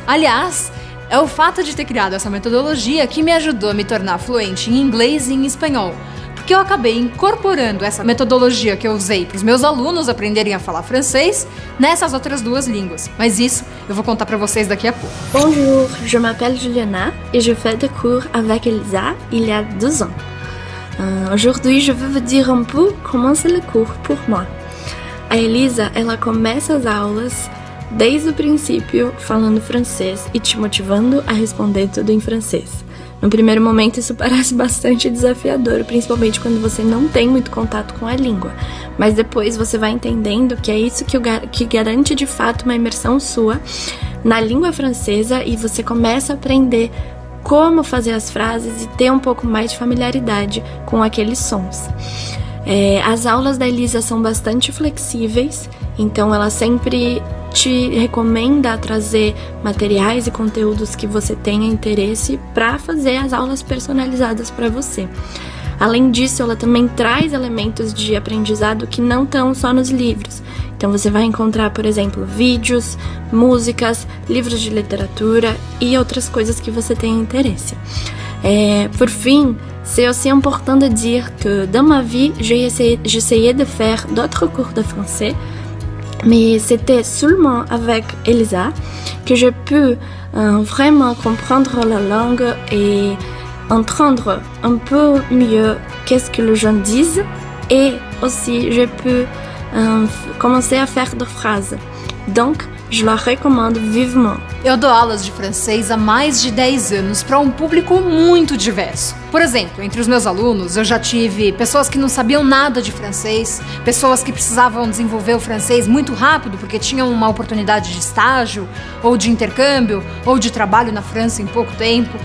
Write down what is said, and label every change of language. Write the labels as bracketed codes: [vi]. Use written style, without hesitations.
[pt] Aliás, é o fato de ter criado essa metodologia que me ajudou a me tornar fluente em inglês e em espanhol, porque eu acabei incorporando essa metodologia que eu usei para os meus alunos aprenderem a falar francês nessas outras duas línguas. Mas isso eu vou contar para vocês daqui a pouco. [fr] Bonjour, je m'appelle Juliana et je fais des cours avec Elisa il y a 2 ans. Aujourd'hui, je veux vous dire un peu comment c'est le cours pour moi. [pt] A Elisa, ela começa as aulas desde o princípio falando francês e te motivando a responder tudo em francês. No primeiro momento isso parece bastante desafiador, principalmente quando você não tem muito contato com a língua. Mas depois você vai entendendo que é isso que garante de fato uma imersão sua na língua francesa e você começa a aprender como fazer as frases e ter um pouco mais de familiaridade com aqueles sons. As aulas da Elisa são bastante flexíveis, então ela sempre te recomenda trazer materiais e conteúdos que você tenha interesse para fazer as aulas personalizadas para você. Além disso, ela também traz elementos de aprendizado que não estão só nos livros. Então você vai encontrar, por exemplo, vídeos, músicas, livros de literatura e outras coisas que você tenha interesse. Por fim, [fr] c'est aussi important de dire que dans ma vie, j'essayais de faire d'autres cours de français, mais c'était seulement avec Elisa que j'ai pu vraiment comprendre la langue et entendre un peu mieux qu'est-ce que les gens disent, et aussi j'ai pu commencer à faire des phrases. Donc, Je la recommande vivement. [pt] Eu dou aulas de francês há mais de 10 anos para um público muito diverso. Por exemplo, entre os meus alunos, eu já tive pessoas que não sabiam nada de francês, pessoas que precisavam desenvolver o francês muito rápido porque tinham uma oportunidade de estágio, ou de intercâmbio, ou de trabalho na França em pouco tempo.